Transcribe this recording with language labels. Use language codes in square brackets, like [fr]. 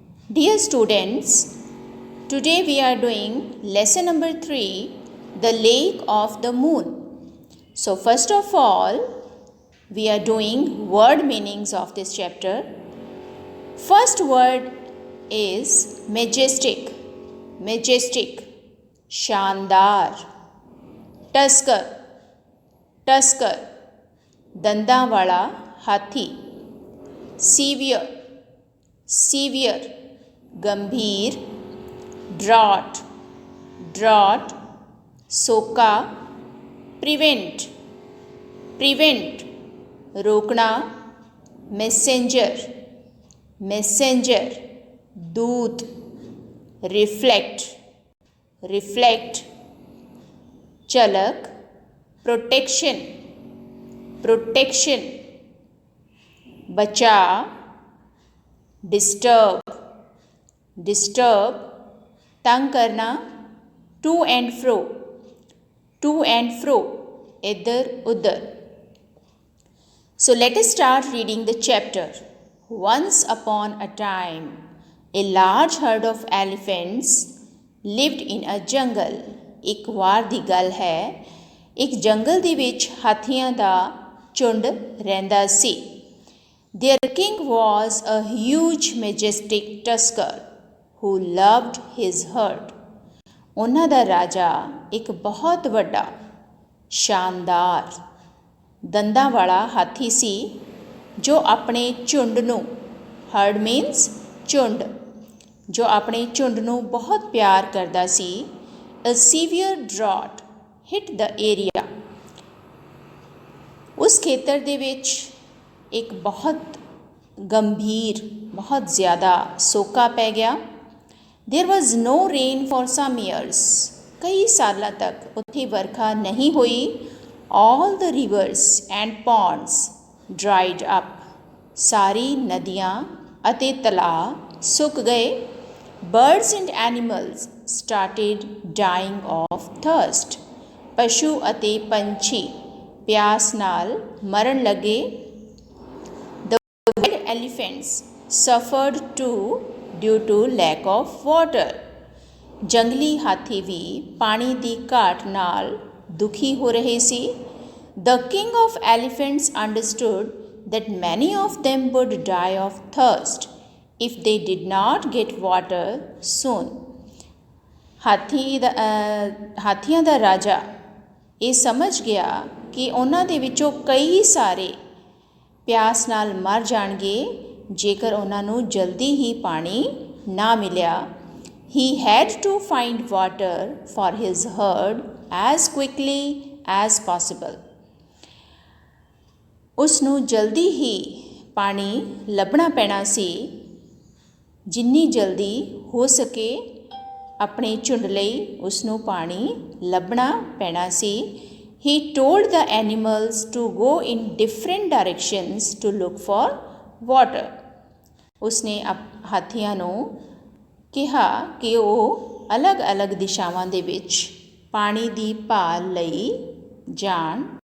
[en] Dear students, today we are doing lesson number 3, the lake of the moon. So first of all, we are doing word meanings of this chapter. First word is majestic, majestic, शानदार, tusker, tusker, दंदा वाला हाथी, severe, severe, गंभीर, drought, drought, सोका, prevent, prevent, रोकना, messenger, messenger, दूत, reflect, reflect, चलक, protection, protection, बचा, डिस्टर्ब, डिस्टर्ब, तंग करना, to and fro, to and fro, इधर उधर. So let us start reading the chapter. Once upon a time, a large herd of elephants lived in a jungle. [pa] ਇੱਕ ਵਾਰ ਦੀ ਗੱਲ ਹੈ, ਇੱਕ ਜੰਗਲ ਦੇ ਵਿੱਚ ਹਾਥੀਆਂ ਦਾ ਝੁੰਡ ਰਹਿੰਦਾ ਸੀ. [en] Their king was a huge majestic tusker who loved his herd. [pa] ਉਹਨਾਂ ਦਾ ਰਾਜਾ ਇੱਕ ਬਹੁਤ ਵੱਡਾ, ਸ਼ਾਨਦਾਰ, ਦੰਦਾਂ ਵਾਲਾ ਹਾਥੀ ਸੀ ਜੋ ਆਪਣੇ ਝੁੰਡ ਨੂੰ, [en] herd means [pa] ਝੁੰਡ, ਜੋ ਆਪਣੇ ਝੁੰਡ ਨੂੰ ਬਹੁਤ ਪਿਆਰ ਕਰਦਾ ਸੀ. [en] A severe drought hit the area. [pa] ਉਸ ਖੇਤਰ ਦੇ ਵਿੱਚ ਇੱਕ ਬਹੁਤ ਗੰਭੀਰ, ਬਹੁਤ ਜ਼ਿਆਦਾ ਸੋਕਾ ਪੈ ਗਿਆ. [en] There was no rain for some years. [pa] ਕਈ ਸਾਲਾਂ ਤੱਕ ਉੱਥੇ ਵਰਖਾ ਨਹੀਂ ਹੋਈ. [en] All the rivers and ponds dried up. [pa] ਸਾਰੀ ਨਦੀਆਂ ਅਤੇ ਤਲਾਅ ਸੁੱਕ ਗਏ. [en] Birds and animals started dying of thirst. [pa] ਪਸ਼ੂ ਅਤੇ ਪੰਛੀ ਪਿਆਸ ਨਾਲ ਮਰਨ ਲੱਗੇ. [en] The wild elephants suffered too due to lack of water. [pa] ਜੰਗਲੀ ਹਾਥੀ ਵੀ ਪਾਣੀ ਦੀ ਘਾਟ ਨਾਲ ਦੁਖੀ ਹੋ ਰਹੇ ਸੀ. [en] The king of elephants understood that many of them would die of thirst if they did not get water soon. [pa] ਹਾਥੀਆਂ ਦਾ ਰਾਜਾ ਇਹ ਸਮਝ ਗਿਆ ਕਿ ਉਹਨਾਂ ਦੇ ਵਿੱਚੋਂ ਕਈ ਸਾਰੇ ਪਿਆਸ ਨਾਲ ਮਰ ਜਾਣਗੇ ਜੇਕਰ ਉਹਨਾਂ ਨੂੰ ਜਲਦੀ ਹੀ ਪਾਣੀ ਨਾ ਮਿਲਿਆ. [en] He had to find water for his herd as quickly as possible. [pa] ਉਸ ਨੂੰ ਜਲਦੀ ਹੀ ਪਾਣੀ ਲੱਭਣਾ ਪੈਣਾ ਸੀ. ਜਿੰਨੀ ਜਲਦੀ ਹੋ ਸਕੇ ਆਪਣੇ ਝੁੰਡ ਲਈ ਉਸ ਨੂੰ ਪਾਣੀ ਲੱਭਣਾ ਪੈਣਾ ਸੀ. [en] He told the animals to go in different directions to look for water. [pa] ਉਸਨੇ ਹਾਥੀਆਂ ਨੂੰ ਕਿਹਾ ਕਿ ਉਹ ਅਲੱਗ-ਅਲੱਗ ਦਿਸ਼ਾਵਾਂ ਦੇ ਵਿੱਚ ਪਾਣੀ ਦੀ ਭਾਲ ਲਈ ਜਾਣ.